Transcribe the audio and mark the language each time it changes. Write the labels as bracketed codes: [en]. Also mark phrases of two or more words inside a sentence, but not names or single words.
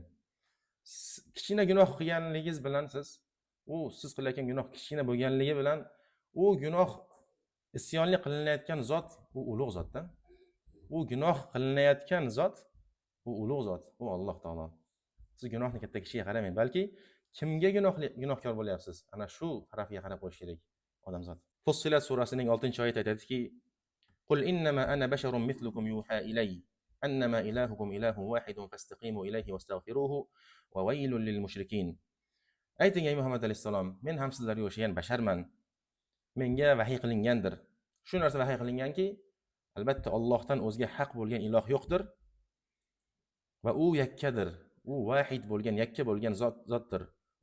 [uz] Kichkina gunoh qilganligingiz bilan siz qilayotgan gunoh kichkina bo'lganligi bilan u gunoh isyonli qilinayotgan zot u ulug' zotda. U gunoh qilinayotgan zot u ulug' zot, u Alloh taolo. Siz gunohni katta kishiga qaramang, balki kimga gunohkor bo'lyapsiz? Ana shu tarafga qarab qo'yish kerak odamzod. Fussilat surasining 6-oyatida aytadiki: [ar] "قل إنما أنا بشر مثلكم يوحى إلي أنما إلهكم إله واحد فاستقيموا إليه واستغفروه وويل للمشركين." [uz] Ayting ey Muhammad alayhisalom, men ham sizlarga o'xshagan basharman. Menga vahiy qilingandir. Shu narsa vahiy qilinganki, albatta Allohdan o'zga haq bo'lgan iloh yo'qdir va u yakkadir. U vahid bo'lgan, yakka bo'lgan zotdir.